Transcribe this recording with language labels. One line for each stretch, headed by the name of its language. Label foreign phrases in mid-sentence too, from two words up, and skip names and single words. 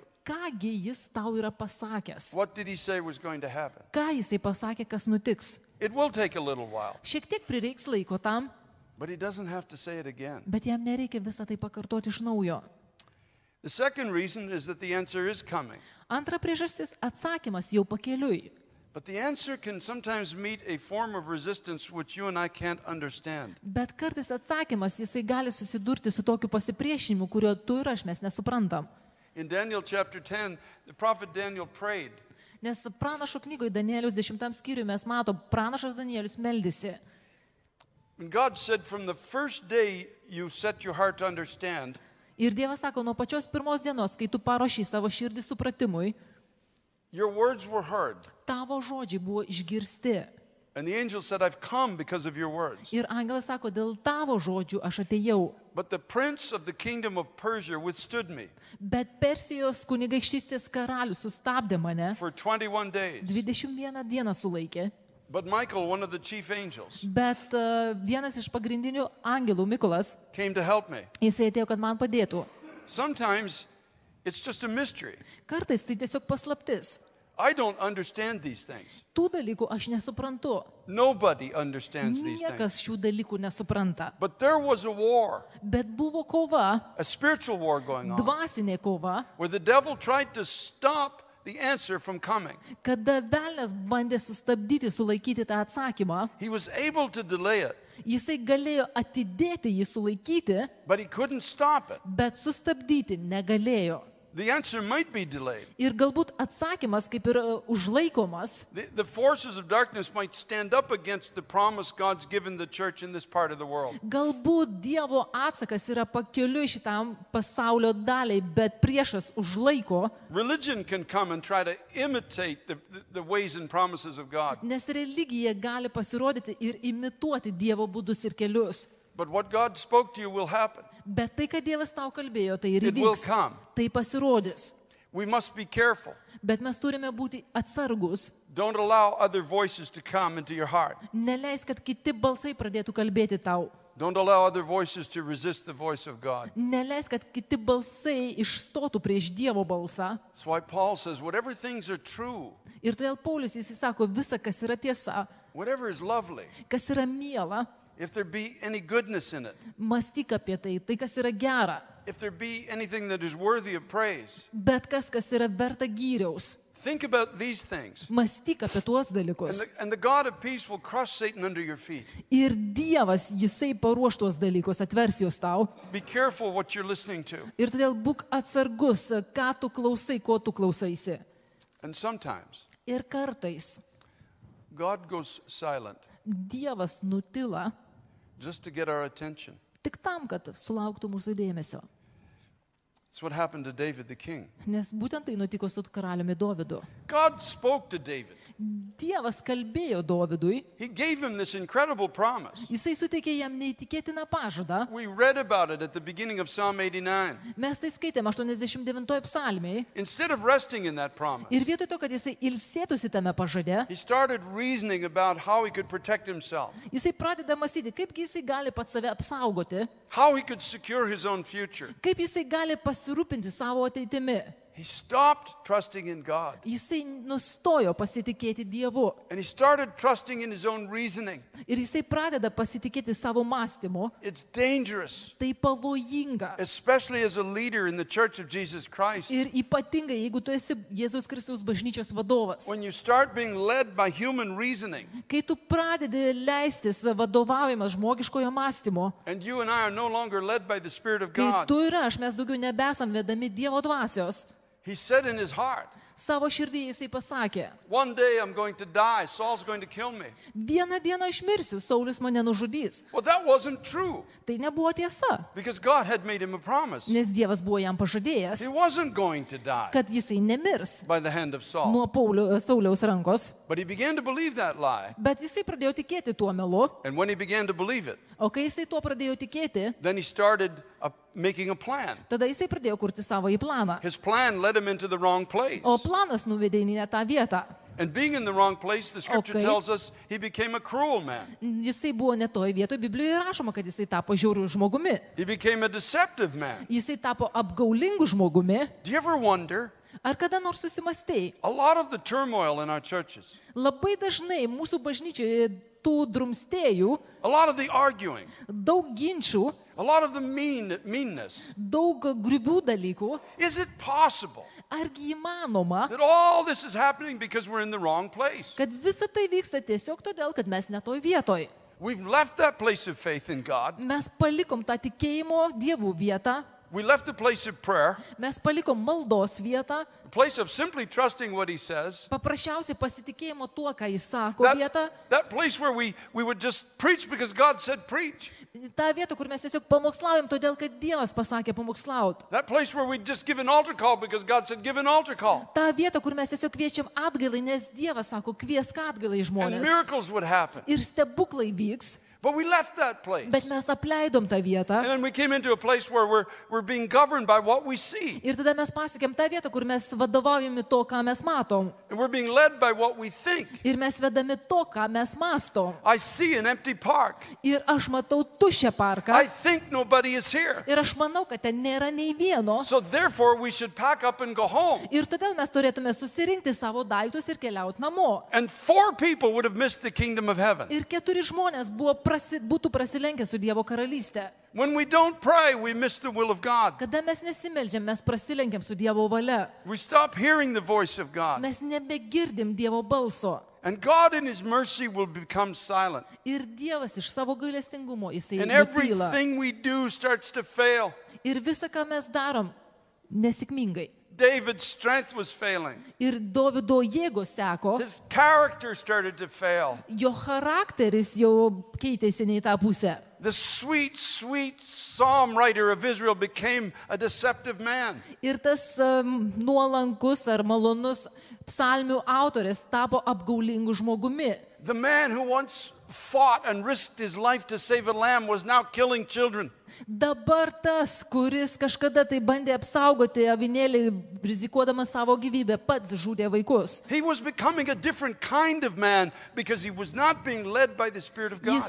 Lithuanian: kągi jis tau yra pasakęs.
English: What did he say was going to happen?
Lithuanian: Ką jisai pasakė, kas nutiks.
English: It will take a little while,
Lithuanian: Šiek tiek prireiks laiko tam,
English: but he doesn't have to say it again.
Lithuanian: bet jam nereikia visą tai pakartoti iš naujo.
English: The second reason is that the answer is coming.
Lithuanian: Antra priežastis - atsakymas jau pakeliui.
English: But the answer can sometimes meet a form of resistance which you and I can't understand.
Lithuanian: Bet kartais atsakymas jisai gali susidurti su tokiu pasipriešinimu, kurio tu ir aš mes nesuprantam.
English: In Daniel chapter 10, the prophet Daniel prayed.
Lithuanian: Nes pranašo knygoje Danieliaus 10 skyriuje mes matom, pranašas Danielius meldėsi.
English: And God said, from the first day you set your heart to understand,
Lithuanian: Ir Dievas sako, nuo pačios pirmos dienos, kai tu paruošai savo širdį supratimui,
English: your words were heard.
Lithuanian: tavo žodžiai buvo išgirsti.
English: And the angel said, I've come because of your words.
Lithuanian: Ir angelas sako, dėl tavo žodžių aš atėjau.
English: But the prince of the kingdom of Persia withstood me
Lithuanian: Bet Persijos kunigaikštystės karalius sustabdė mane,
English: for 21 days.
Lithuanian: 21 dieną sulaikė.
English: But Michael, one of the chief angels,
Lithuanian: Bet vienas iš pagrindinių angelų, Mikolas,
English: came to help me.
Lithuanian: jisai atėjo, kad man padėtų.
English: Sometimes it's just a mystery.
Lithuanian: Kartais tai tiesiog paslaptis.
English: I don't understand these things.
Lithuanian: Tų dalykų aš nesuprantu.
English: Nobody understands these things.
Lithuanian: Niekas šių dalykų nesupranta.
English: But there was a war,
Lithuanian: Bet buvo kova,
English: a spiritual war going on,
Lithuanian: dvasinė kova,
English: where the devil tried to stop the answer from coming.
Lithuanian: kada velnias bandė sustabdyti, sulaikyti tą atsakymą.
English: He was able to delay it,
Lithuanian: Jisai galėjo atidėti jį sulaikyti,
English: but he couldn't stop it.
Lithuanian: bet sustabdyti negalėjo.
English: The answer might be delayed.
Lithuanian: Ir galbūt atsakymas kaip ir užlaikomas,
English: The forces of darkness might stand up against the promise God's given the church in this part of the world.
Lithuanian: galbūt Dievo atsakas yra pakeliui šitam pasaulio daliai, bet priešas užlaiko,
English: Religion can come and try to imitate the ways and promises of God.
Lithuanian: nes religija gali pasirodyti ir imituoti Dievo būdus ir kelius.
English: But what God spoke to you will happen.
Lithuanian: Bet tai, kad Dievas tau kalbėjo, tai ir
English: It will
Lithuanian: įvyks.
English: come.
Lithuanian: Tai pasirodys.
English: We must be careful.
Lithuanian: Bet mes turime būti atsargus.
English: Don't allow other voices to come into your heart.
Lithuanian: Neleis, kad kiti balsai pradėtų kalbėti tau.
English: Don't allow other voices to resist the voice of God.
Lithuanian: Neleis, kad kiti balsai išstotų prieš Dievo balsą.
English: That's why Paul says, whatever things are true,
Lithuanian: Ir todėl Paulius jis sako, visa, kas yra tiesa,
English: whatever is lovely,
Lithuanian: kas yra miela,
English: if there be any goodness in it,
Lithuanian: mąstyk apie tai, tai kas yra gera.
English: if there be anything that is worthy of praise,
Lithuanian: Bet kas yra verta gyriaus.
English: think about these things.
Lithuanian: Mąstyk apie tuos dalykus.
English: And the God of peace will crush Satan under your feet.
Lithuanian: Ir Dievas, jisai paruoš tuos dalykus, atvers juos tau.
English: Be careful what you're listening to.
Lithuanian: Ir todėl būk atsargus, ką tu klausai, ko tu klausaisi.
English: And sometimes
Lithuanian: Ir kartais
English: God goes silent
Lithuanian: Dievas nutila
English: just to get our attention.
Lithuanian: tik tam, kad sulauktų mūsų dėmesio.
English: That's what happened to David the king.
Lithuanian: Nes būtent tai nutiko su karaliumi Dovydu.
English: God spoke to David.
Lithuanian: Dievas kalbėjo Dovydui,
English: He gave him this incredible promise.
Lithuanian: jisai suteikė jam neįtikėtiną pažadą.
English: We read about it at the beginning of Psalm 89.
Lithuanian: Mes tai skaitėm 89 psalmiai.
English: Instead of resting in that promise,
Lithuanian: Ir vietoj to, kad jisai ilsėtųsi tame pažade,
English: he started reasoning about how he could protect himself,
Lithuanian: jisai pradeda mąstyti, kaip jisai gali pats save apsaugoti,
English: how he could secure his own future.
Lithuanian: kaip jisai gali pasirūpinti savo ateitimi.
English: He stopped trusting in God,
Lithuanian: Jisai nustojo pasitikėti Dievu.
English: and he started trusting in his own reasoning.
Lithuanian: Ir jisai pradeda pasitikėti savo mąstymu.
English: It's dangerous,
Lithuanian: Tai pavojinga.
English: especially as a leader in the Church of Jesus Christ.
Lithuanian: Ir ypatingai, jeigu tu esi Jėzaus Kristaus bažnyčios vadovas.
English: When you start being led by human reasoning,
Lithuanian: Kai tu pradedi leistis vadovaujamas žmogiškojo mąstymo,
English: and you and I are no longer led by the Spirit of
Lithuanian: kai
English: God,
Lithuanian: tu ir aš, mes daugiau nebesam vedami Dievo dvasios,
English: he said in his heart,
Lithuanian: Savo širdyje jisai pasakė,
English: One day I'm going to die. Saul's going to kill me.
Lithuanian: vieną dieną išmirsiu, Saulis mane nužudys.
English: Well, that wasn't true
Lithuanian: Tai nebuvo tiesa,
English: because God had made him a promise.
Lithuanian: nes Dievas buvo jam
English: He
Lithuanian: pažadėjęs,
English: wasn't going to die
Lithuanian: kad jisai nemirs
English: by the hand of Saul.
Lithuanian: nuo Sauliaus rankos.
English: But he began to believe that lie.
Lithuanian: Bet jisai pradėjo tikėti tuo melu,
English: And when he began to believe it,
Lithuanian: o kai jisai tuo pradėjo tikėti,
English: then he started making a plan.
Lithuanian: tada jisai pradėjo kurti savo į planą.
English: His plan led him into the wrong place.
Lithuanian: O planas nuvedė į ne tą vietą.
English: And being in the wrong place, the scripture Okay. tells us he became a cruel man.
Lithuanian: Jisai buvo ne toj vietoje, Biblijoje rašoma, kad jisai tapo žiauriu žmogumi.
English: He became a deceptive man.
Lithuanian: Jisai tapo apgaulingu žmogumi.
English: Do you ever wonder?
Lithuanian: Ar kada nors susimastei?
English: A lot of the turmoil in our churches,
Lithuanian: Labai dažnai mūsų bažnyčioje tų drumstėjų,
English: a lot of the arguing,
Lithuanian: daug ginčių,
English: a lot of the meanness.
Lithuanian: daug grubių dalykų.
English: Is it possible
Lithuanian: Argi įmanoma,
English: that all this is happening because we're in the wrong place?
Lithuanian: kad visa tai vyksta tiesiog todėl, kad mes netoj vietoj?
English: We've left that place of faith in God.
Lithuanian: Mes palikom tą tikėjimo Dievų vietą,
English: We left the place of prayer,
Lithuanian: mes palikom maldos vietą,
English: a place of simply trusting what he says.
Lithuanian: paprasčiausiai pasitikėjimo tuo, ką jis sako vietą,
English: That place where we would just preach because God said preach.
Lithuanian: tą vietą, kur mes tiesiog pamokslaujam, todėl, kad Dievas pasakė pamokslaut.
English: That place where we just give an altar call because God said give an altar call.
Lithuanian: Ta vieta, kur mes tiesiog kviečiam atgailai, nes Dievas sako, kviesk atgailai
English: And
Lithuanian: žmonės.
English: miracles would happen.
Lithuanian: Ir stebuklai vyks,
English: But we left that place.
Lithuanian: bet mes apleidom tą vietą.
English: And then we came into a place where we're being governed by what we see.
Lithuanian: Ir tada mes pasiekėm tą vietą, kur mes vadovaujami to, ką mes matom.
English: And we're being led by what we think.
Lithuanian: Ir mes vedami to, ką mes mastom.
English: I see an empty park.
Lithuanian: Ir aš matau tuščią parką.
English: I think nobody is here.
Lithuanian: Ir aš manau, kad ten nėra nei vieno.
English: So therefore we should pack up and go home.
Lithuanian: Ir todėl mes turėtume susirinkti savo daiktus ir keliauti namo.
English: And 4 people would have missed the kingdom of heaven.
Lithuanian: Ir 4 žmonės būtų prasilenkę su Dievo karalystė.
English: When we don't pray, we miss the will of God.
Lithuanian: Kada mes nesimeldžiam, mes prasilenkiam su Dievo valia.
English: We stop hearing the voice of God.
Lithuanian: Mes nebegirdim Dievo balso.
English: And God in his mercy will become silent.
Lithuanian: Ir Dievas iš savo gailestingumo, jisai
English: And
Lithuanian: nutyla.
English: everything we do starts to fail.
Lithuanian: Ir visa, ką mes darom, nesėkmingai.
English: David's strength was failing.
Lithuanian: Ir Dovydo jėgos seko,
English: His character started to fail.
Lithuanian: jo charakteris jau keitėsi ne į tą pusę.
English: The sweet, sweet psalm writer of Israel became a deceptive man.
Lithuanian: Ir tas nuolankus ar malonus psalmių autoris tapo apgaulingu žmogumi.
English: The man who once fought and risked his life to save a lamb was now killing children.
Lithuanian: Dabar tas, kuris kažkada tai bandė apsaugoti avinėlį, rizikuodamas savo gyvybę, pats žudė vaikus.
English: He was becoming a different kind of man because he was not being led by the Spirit of God.